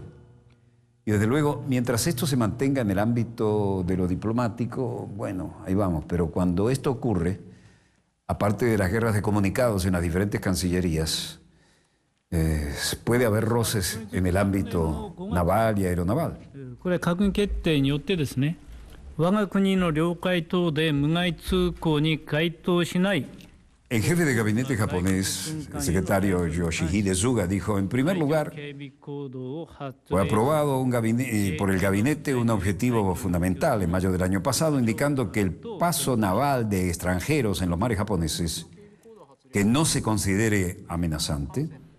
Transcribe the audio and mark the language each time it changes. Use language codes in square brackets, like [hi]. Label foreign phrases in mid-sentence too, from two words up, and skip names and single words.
[es] Y desde luego, mientras esto se mantenga en el ámbito de lo diplomático, bueno, ahí vamos, pero cuando esto ocurre, aparte de las guerras de comunicados en las diferentes cancillerías, puede haber roces en el ámbito naval y aeronaval. [ja] これ閣議決定によってですね、我が国の領海等で無害通航に該当しない [es] El jefe de gabinete japonés, el secretario Yoshihide Suga, dijo, en primer lugar, fue aprobado por el gabinete un objetivo fundamental en mayo del año pasado, indicando que el paso naval de extranjeros en los mares japoneses, que no se considere amenazante,